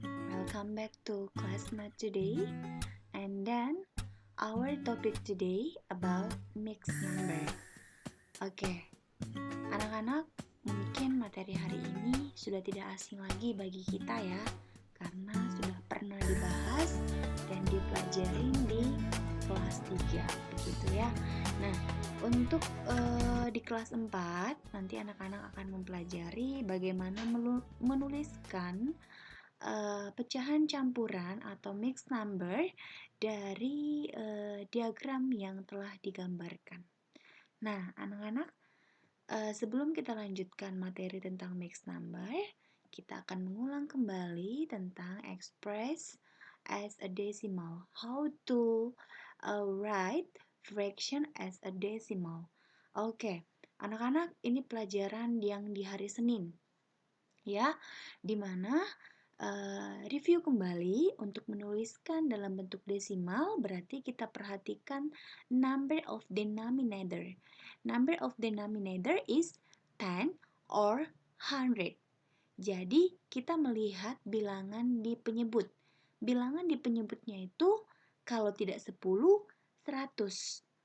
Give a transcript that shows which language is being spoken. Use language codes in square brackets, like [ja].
[en] Welcome back to class math today. And then our topic today about mixed number. [id] Oke, anak-anak, mungkin materi hari ini sudah tidak asing lagi bagi kita ya, karena sudah pernah dibahas dan dipelajarin di kelas 3, begitu ya. Nah, untuk di kelas 4 nanti anak-anak akan mempelajari bagaimana menuliskan pecahan campuran atau mixed number dari diagram yang telah digambarkan. Nah, anak-anak, sebelum kita lanjutkan materi tentang mixed number, kita akan mengulang kembali tentang [en] express as a decimal. How to write fraction as a decimal. [id] Oke, anak-anak, ini pelajaran yang di hari Senin, ya, dimana review kembali untuk menuliskan dalam bentuk desimal berarti kita perhatikan [en] number of denominator. Number of denominator is 10 or 100. [id] Jadi kita melihat bilangan di penyebut. Bilangan di penyebutnya itu kalau tidak 10, 100.